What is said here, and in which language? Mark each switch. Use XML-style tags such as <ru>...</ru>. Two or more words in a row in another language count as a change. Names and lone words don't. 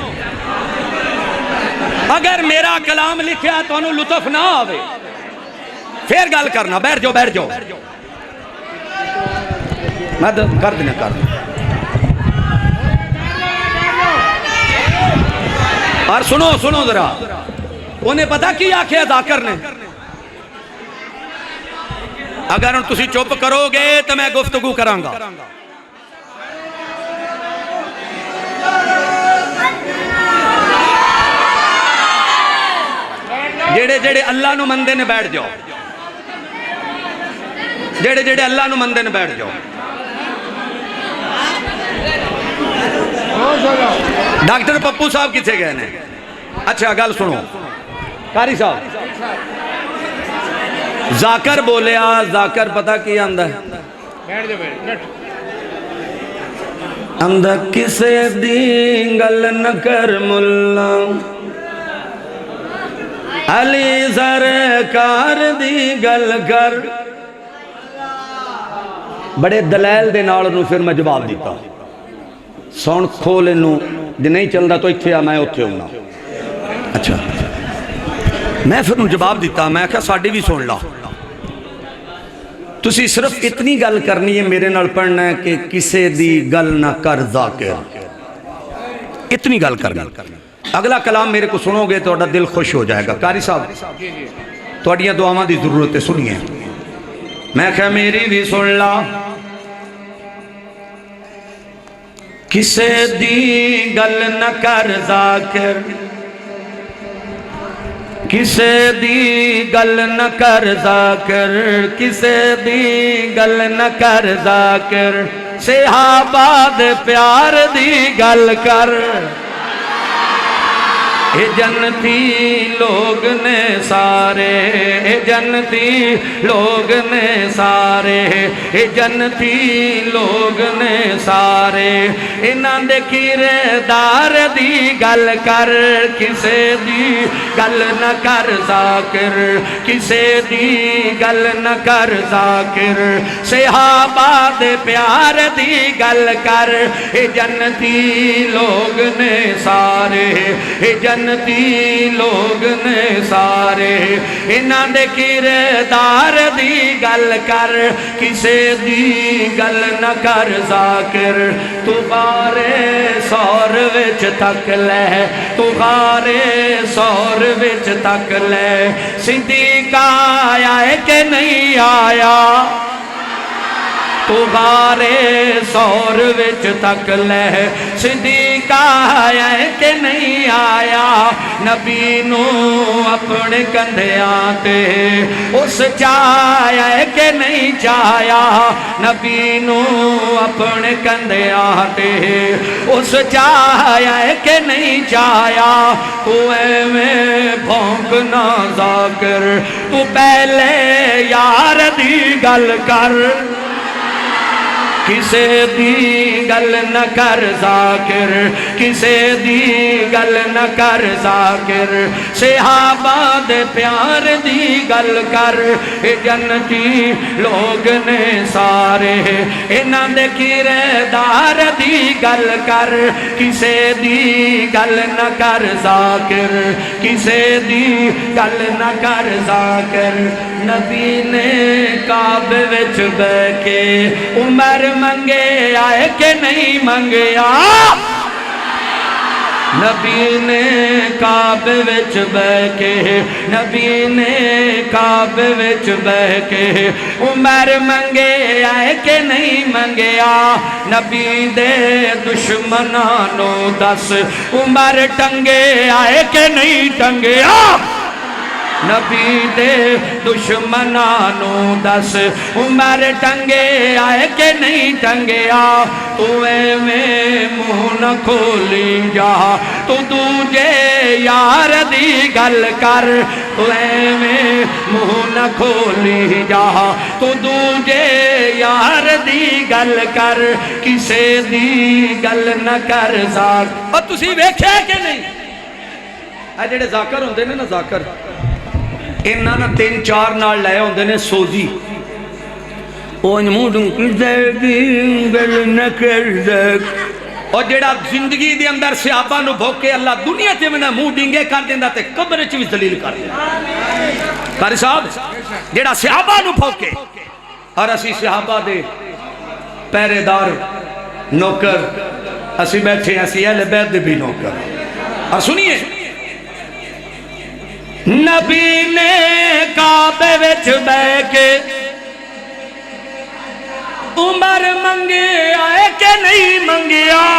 <pa>اگر میرا کلام لکھیا تو انہوں لطف نہ آوے پھر گل کرنا بیٹھ جاؤ میں کر دینا اور سنو ذرا انہیں پتا کی آکھے ذاکر نے اگر ان تسی چپ کرو گے تو میں گفتگو کرانگا جیڑے اللہ نو مندے نے بیٹھ جاؤ جیڑے اللہ نو مندے نے بیٹھ جاؤ ڈاکٹر پپو صاحب کتھے گئے نے اچھا گل سنو قاری صاحب ذاکر بولیا ذاکر پتہ کی آندہ ہے آندہ کسے دی گل نکر ملا علی سرکار دی گل کر بڑے دلائل دے نال نو پھر میں جواب دیتا سون کھول انہوں جی نہیں چل رہا تو اتھے میں اتھے ہونا اچھا میں پھر انہوں جواب دیتا میں کہا ساڑھی بھی سن لا تسی صرف اتنی گل کرنی ہے میرے نال پڑھنا ہے کہ کسے دی گل نہ کر ذاکر اتنی گل کرنا</pa> <ur>اگلا کلام میرے کو سنو گے تو دل خوش ہو جائے گا</ur> <pa>قاری صاحب تو اڈیاں دعاواں دی ضرورت ہے سنیے میں کہا میری بھی سن لا کسے دی گل نہ کر ذاکر کسے دی گل نہ کر ذاکر کسے دی گل نہ کر ذاکر صحابہ دے پیار دی گل کر اے جنتی لوگ نے سارے اے جنتی لوگ نے سارے اے جنتی لوگ نے سارے انہاں دے کردار دی گل کر کسے دی گل نہ کر ذاکر کسے دی گل نہ کر ذاکر صحابہ دے پیار دی گل کر اے جنتی لوگ نے سارے اے جنتی لوگ نے سارے انہاں دے کردار دی گل کر کسے دی گل نہ کر ذاکر تو غارے سور وچ تک لے تو غارے سور وچ تک لے صدیق آیا ہے کہ نہیں آیا تو غارے سور وچ تک لے صدیق آیا ہے کہ نہیں آیا نبی نو اپنے کندھیاں تے اس چایا ہے کہ نہیں چایا نبی نو اپنے کندھیاں تے اس چایا ہے کہ نہیں چایا تو اے میں بھونکنا ذاکر تو پہلے یار دی گل کر کسے دی گل نہ کر ذاکر کسے دی گل نہ کر ذاکر صحابہ دے پیار دی گل کر اے جنتی لوگ نے سارے انہاں دے کردار دی گل کر کسے دی گل نہ کر ذاکر کسے دی گل نہ کر ذاکر نبی نے کعبے وچ بیٹھ کے عمر منگے آئے کہ نہیں منگیا نبی نے کعبے وچ بیٹھ کے نبی نے کعبے وچ بیٹھ کے عمر منگے آئے کہ نہیں منگیا نبی دے دشمناں نو دس عمر ٹنگے آئے کہ نہیں ٹنگیا نبی دے دشمنانوں دس عمر ٹنگے آئے کہ نہیں ٹنگیا تو میں منہ نہ کھولی جا تو دوجے یار دی گل کر تو میں منہ نہ کھولی جا تو دوجے یار دی گل کر کسے دی گل نہ کر ذاکر اور تسی ویکھے کہ نہیں اے جڑے ذاکر ہوندے نے نا ذاکر انہاں نا 3-4 نال لائے ہوندے نے سوزی اون موڈوں کسے دی گل نہ کر ذاکر اور جڑا زندگی دے اندر صحابہ نو بھوکے اللہ دنیا تے میں منہ ڈنگے کر دیندا تے قبر وچ وی ذلیل کر دیندا قاری صاحب جڑا صحابہ نو بھوکے اور اسی صحابہ دے پہرے دار نوکر اسی بیٹھے اسی اہل بیت دے بھی نوکر اور سنیے نبی نے کعبے وچ بیٹھ کے عمر منگے آئے کہ نہیں منگیا</pa>